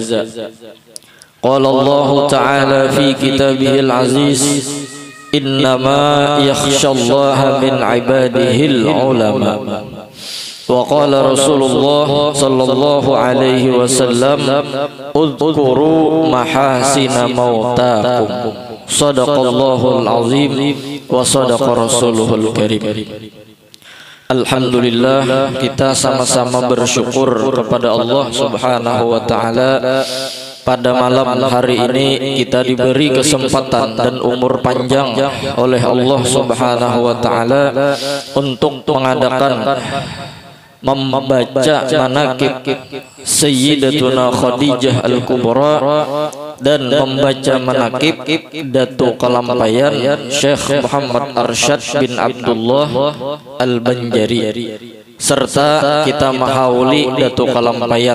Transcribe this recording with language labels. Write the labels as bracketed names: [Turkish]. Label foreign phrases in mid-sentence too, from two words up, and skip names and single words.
[Arabic] قال الله تعالى في كتابه العزيز إنما يخشى الله من عباده العلماء. وقال رسول الله صلى الله عليه وسلم اذكروا محاسن موتاكم. صدق الله العظيم وصدق رسوله الكريم. [Indonesian] Alhamdulillah, kita sama-sama bersyukur kepada Allah [Arabic] سبحانه وتعالى. [Indonesian] Pada malam hari ini kita diberi kesempatan dan umur panjang oleh Allah [Arabic] سبحانه وتعالى [Indonesian] untuk mengadakan membaca manaqib Sayyidatuna Khadijah Al-Kubra dan membaca manaqib Datuk Kalampayan Syekh Muhammad Arsyad bin Abdullah Al-Banjari, serta kita menghauli Datuk Kalampayan.